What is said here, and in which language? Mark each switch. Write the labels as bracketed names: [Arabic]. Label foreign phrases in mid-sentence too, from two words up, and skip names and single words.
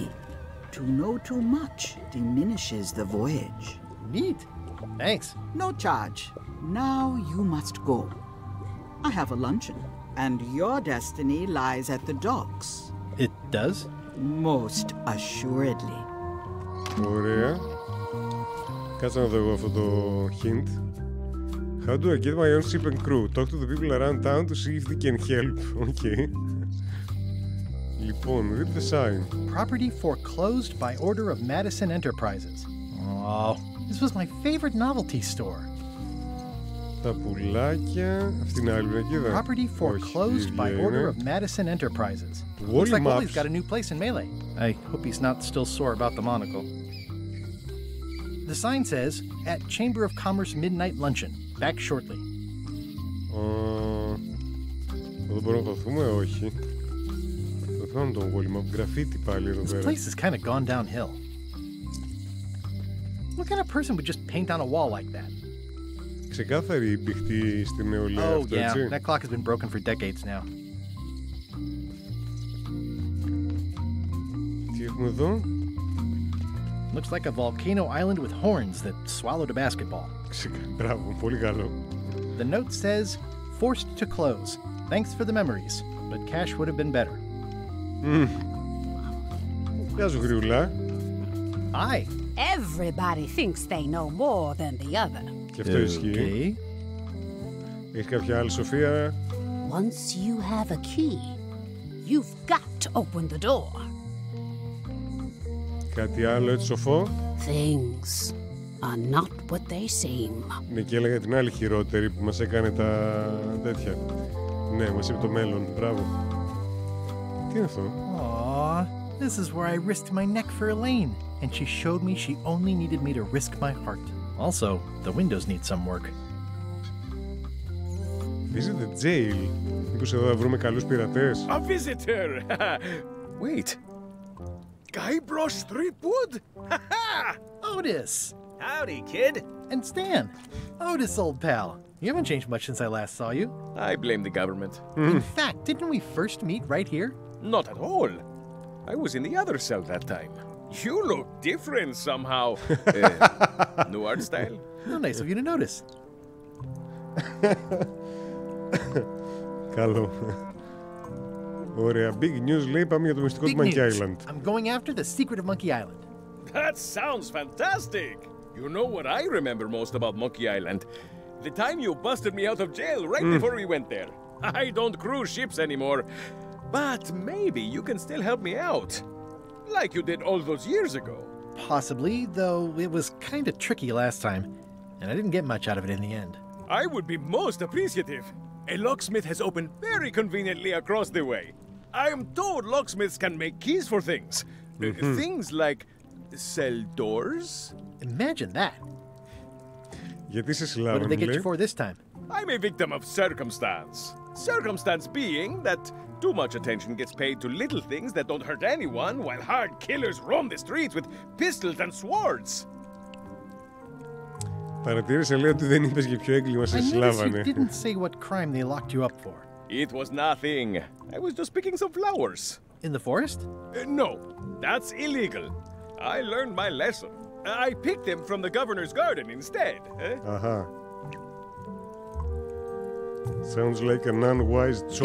[English] To know too much diminishes the voyage. Neat. Thanks. No charge. Now you must go. I have a luncheon, and your destiny lies at the docks. It does? Most assuredly. [Greek] Ωραία. Κάτσε να δω εγώ αυτό το hint. [English] How do I get my own ship and crew? Talk to the people around town to see if they can help. Okay. Λοιπόν, read the sign. Property foreclosed by order of Madison Enterprises. Oh, this was my favorite novelty store. [Greek] Τα πουλάκια. Αυτή είναι άλλη βρακίδα. [English] Property foreclosed by order of Madison Enterprises. Looks like Wally's got a new place in Melee. I hope he's not still sore about the monocle. The sign says, at Chamber of Commerce Midnight Luncheon. Back shortly. [Greek] Δεν μπορούμε να χωθούμε, όχι. Το θέμα τον Wally Map. Γραφίτι πάλι εδώ πέρα. [English] This place has kind of gone downhill. What kind of person would just paint on a wall like that? [Greek] Ξεκάθαρη μπηχτή στη νεολαία αυτό, έτσι. [English] That clock has been broken for decades now. [Greek] Τι έχουμε εδώ? [English] Looks like a volcano island with horns that swallowed a basketball. [Greek] Μπράβο, πολύ καλό. [English] The note says, forced to close. Thanks for the memories, but cash would have been better. [Greek] Γεια σου, γριουλά. [English] Hi. Everybody thinks they know more than the other. [Greek] Και αυτό ισχύει. Έχεις κάποια άλλη, Σοφία? [English] Once you have a key, you've got to open the door. [Greek] Κάτι άλλο έτσι σοφό? [English] Things are not what they seem. [Greek] Ναι, και έλεγα την άλλη χειρότερη που μας έκανε τα τέτοια. Ναι, μας είπε το μέλλον. Μπράβο. Τι είναι αυτό? [English] Aww, this is where I risked my neck for Elaine, and she showed me she only needed me to risk my heart. Also, the windows need some work. Visit the jail. Μήπως εδώ θα βρούμε καλούς πειρατές? A visitor! Wait. Guybrush Threepwood? Otis! Howdy, kid. And Stan. Otis, old pal. You haven't changed much since I last saw you. I blame the government. In fact, didn't we first meet right here? Not at all. I was in the other cell that time. You look different somehow. New art style? How nice of you to notice. [Greek] Καλό. Ωραία. [English] Big news, [Greek] λέει. Πάμε για το μυστικό του Monkey Island. [English] I'm going after the secret of Monkey Island. That sounds fantastic. You know what I remember most about Monkey Island? The time you busted me out of jail right before we went there. I don't cruise ships anymore. But maybe you can still help me out. Like you did all those years ago. Possibly, though it was kind of tricky last time, and I didn't get much out of it in the end. I would be most appreciative. A locksmith has opened very conveniently across the way. I am told locksmiths can make keys for things. Things like cell doors. Imagine that. [Greek] Γιατί σε συλλάβανε, [English] What did they get you for this time? I'm a victim of circumstance. Circumstance being that too much attention gets paid to little things that don't hurt anyone, while hard killers roam the streets with pistols and swords. [Greek] Παρατήρησε, λέει, ότι δεν είπες για ποιο έγκλημα σε συλλάβανε. [English] I noticed you didn't say what crime they locked you up for. It was nothing. I was just picking some flowers. In the forest? No, that's illegal. I learned my lesson. I picked them from the governor's garden instead. Aha. Sounds like an unwise choice.